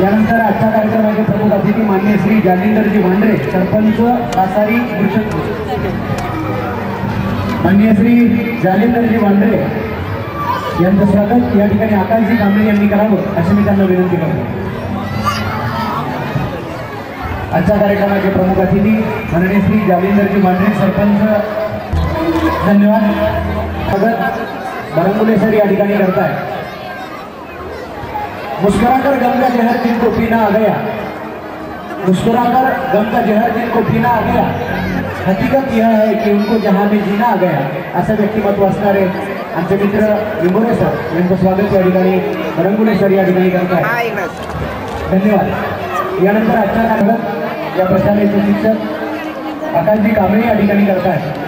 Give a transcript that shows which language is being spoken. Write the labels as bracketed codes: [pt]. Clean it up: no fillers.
[mr] यानंतर आजच्या कार्यक्रमाचे प्रमुख अतिथी मान्य श्री जालिंदरजी वांड्रे सरपंच कासारी मान्य श्री जालिंदरजी वांड्रे यांचं स्वागत या ठिकाणी आकाशजी कांबळे यांनी करावं अशी मी त्यांना विनंती करतो. आजच्या कार्यक्रमाचे प्रमुख अतिथी माननीय श्री जालिंदरजी वांड्रे सरपंच धन्यवाद. स्वागत बरंगुले सर या ठिकाणी करताय. [hi] मुस्कुराकर गम का जहर जिनको पीना आ गया, मुस्कुराकर गम का जहर जिनको पीना आ गया, हकीकत यह है कि उनको जहां में जीना आ गया. [mr] असं व्यक्तिमत्व असणारे आमचे मित्र लिंबोरे सर यांचं स्वागत या ठिकाणी बरंगुले सर या ठिकाणी करताय. धन्यवाद. यानंतर आजच्या कार्यक्रमात या प्रशालेचे शिक्षक आकाशजी कांबळे या ठिकाणी करताय.